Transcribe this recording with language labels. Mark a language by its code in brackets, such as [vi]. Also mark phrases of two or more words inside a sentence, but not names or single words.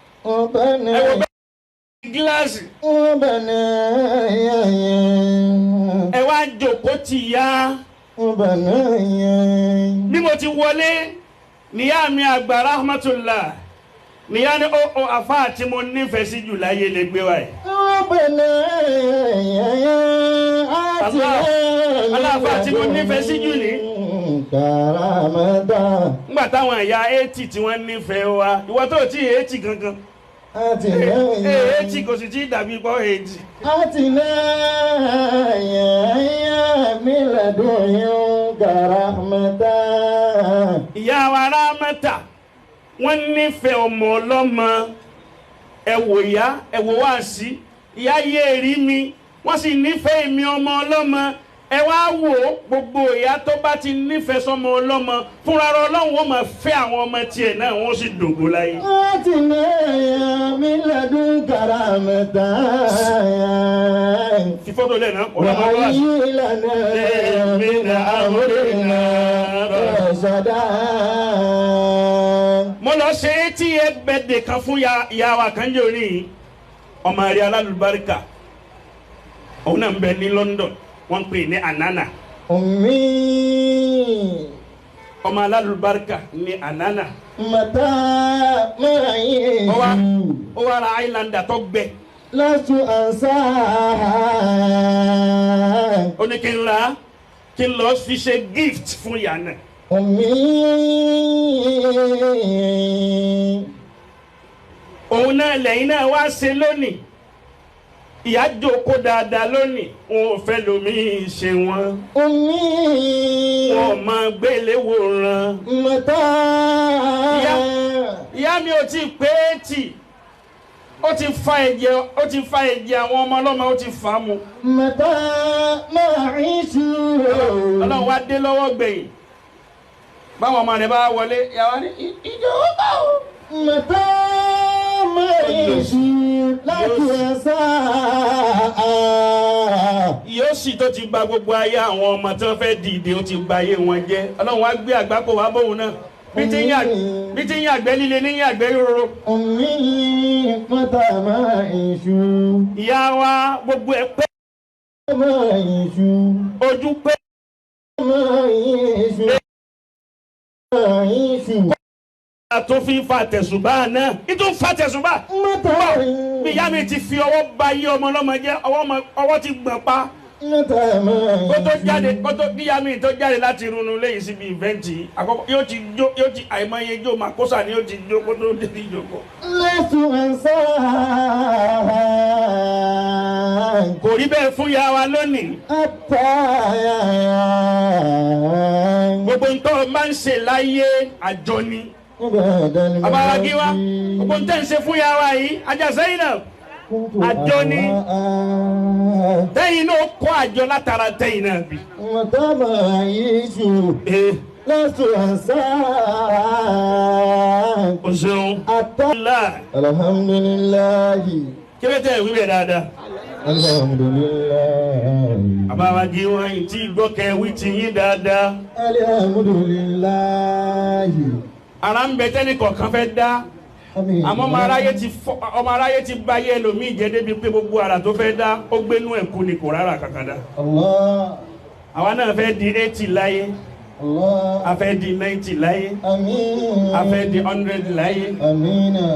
[yo] ربنا. Ẹ wo bẹ́ẹ̀ gíláàsì. ربنا. Ẹ wá jókòó tì yá. ربنا. Bí mo ti wọlé, níyá mi àgbà rahmatullah. Níyá ni ó, ó, àfáà tí mo nífẹ̀ẹ́ sí jù láyé lè gbé wá yìí. [ar] ربنا. Allah, Allah, [yo] àfáà tí mo nífẹ̀ẹ́ sí jù ni. كرامة. Nígbà táwọn ìyá eighty tí wọ́n nífẹ̀ẹ́ wa, ìwọ tó tí eighty gangan. [ar] آتنا. [yo] Eh, eh, eighty kò sì tí ì dàbí pọ́ eighty. [ar] آتنا يا من لدنك رحمة. [yo] Ìyá wa Rámátà, wọ́n nífẹ̀ẹ́ ọmọ ọlọ́mọ. Ẹ wò ìyá, ẹ wò wáàsí. Ìyá yé rí mi, wọ́n sì nífẹ̀ẹ́ mi ọmọ ọlọ́mọ. Ẹ wá wò ó, gbogbo ìyá tó bá ti nífẹ̀ẹ́ sọmọ ọlọ́mọ, fúnra rẹ̀ Ọlọ́run ó máa fẹ́ àwọn ọmọ tiẹ̀ náà, wọ́n sì dògbó láyé. [ar] آتنا يا من لدنك رحمة. [yo] Fi fọ́tò lẹ̀ náà, ọ̀rọ̀ máa wá sí. [ar] وهيئ لنا من أمرنا رشدا. [yo] Mo lọ ṣe [en] eighty year birthday [yo] kan fún ya, ìyá wa kan jẹ́ òní yìí. Ọmọ rẹ̀ alálùbáríkà. Òun náà ń bẹ ní London. Wọ́n ń pè ní Anana. أمي. Ọmọ alálùbáríkà ní Anana. [ar] متى ما [yo] Ó wá, رأيت ó wá ra Highlander tó gbẹ. [ar] لست أنساها. [yo] Ó ní kí n ra, kí n lọ fi ṣe gift fún ìyá náà. [ar] أمي. [yo] Òun náà lẹ́yìn náà wá ṣe lónìí. Ìyá jókòó dáadáa lónìí. Wọn ò fẹ́ lomi ṣe wọn. أمي. Wọn ò máa gbélé wòran. متى. Ìyá, ìyá mi ò tí ì pé eighty. Ó ti fa ẹ̀jẹ̀, ó ti fa ẹ̀jẹ̀ àwọn ọmọ ọlọ́mọ, ó ti fà á mu. [ar] متى ما أعيش. [yo] Ọlọ́run wá dé lọ́wọ́ gbẹ̀yìn. Báwọn ọmọ rẹ̀ bá wọlé, ìyá wa ní, "Ì-, ìjọ ó bá o." [ar] متى ما أعيش لك ساعة. [yo] Yóò sì tó ti ba gbogbo ayé àwọn ọmọ tí wọ́n fẹ́ dìde, ó ti ba ayé wọn jẹ́. Ọlọ́run wá gbé àgbákò wá bóun náà. Bí ti ń yà-, bí ti ń yàgbẹ́ líle ní yàgbẹ́ róró. [ar] أمي متى ما أعيش. [yo] Ìyá wa, gbogbo ẹ̀ pé. [ar] ما أعيش. [yo] Ojú pé. [ar] ما أعيش. ما أعيش. [yo] A tún fi ń fa tẹ̀sùbá náà. Í tún fa tẹ̀sùbá. متى Bí ìyá mi ti fi ọwọ́ ba ayé ọmọ ọlọ́mọ jẹ́, ọwọ́ ọmọ, ọwọ́ ti gbọ̀n pa. [ar] متى ما [yo] Kó tó [ar] أعيش. [yo] jáde, kó tó, bí ìyá mi tó jáde láti irun ilé yìí síbi ìvẹ́ǹtì, àkọ́kọ́ yóò ti jó, yóò ti, àìmọye jó, màkósà ni yóò ti jó kó tó dé ìjókòó. [ar] لست أنساها. [yo] Kò rí bẹ́ẹ̀ fún ìyá wa lónìí. حتى Gbogbo nǹkan máa ń ṣe láyé àjọ ni. أبدا Bàbá wa kí wa, الماضي. gbogbo nǹkan tẹ́ ń ṣe fún ìyá wa yìí, Ajá Zainab. كنت Àjọ ni. أهواء. Tẹ́yìn náà kọ́ àjọ látara tẹ́yìn náà bí. [ar] متى ما أعيش. Ee. لست أنساها. [yo] O ṣeun. [ar] حتى. Alhamdulillah. الحمد لله. [yo] Kí ló tẹ́ ẹ wí bẹ́ẹ̀ dáadáa? [ar] الحمد لله. [yo] Bàbá wa kí wa yìí tí gbọ́ kẹ́ wí ti yín dáadáa. [ar] الحمد لله. [yo] Ara ń bẹ tẹ́nì kọ̀ọ̀kan fẹ́ dá. Àmín. Àmọ́ ọmọ aráyé ti fọ́, ọmọ aráyé ti ba ayé ẹlòmíì jẹ́ débi pé gbogbo ara tó fẹ́ dá, ó gbénú ẹ̀ kú ni kò rárá kankan dá. Allah. Àwa náà fẹ́ di eighty láyé. Allah. A fẹ́ di ninety láyé. Àmín. A fẹ́ di hundred láyé. Àmín.